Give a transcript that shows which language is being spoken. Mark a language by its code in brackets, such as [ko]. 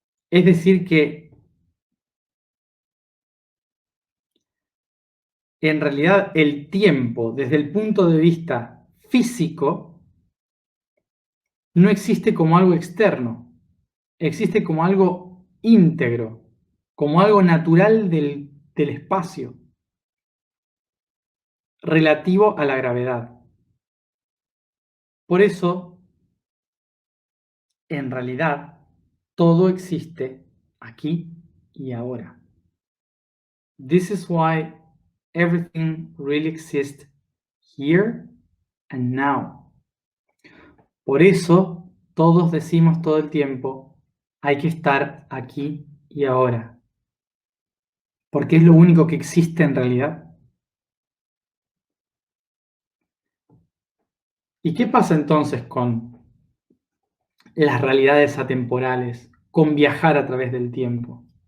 [es] Es decir que en realidad el tiempo, desde el punto de vista físico, no existe como algo externo, existe como algo íntegro, como algo natural del espacio, relativo a la gravedad. Por eso, en realidad, todo existe aquí y ahora. [en] This is why everything really exists here and now. [es] Por eso todos decimos todo el tiempo, hay que estar aquí y ahora, porque es lo único que existe en realidad. ¿Y qué pasa entonces con las realidades atemporales, con viajar a través del tiempo?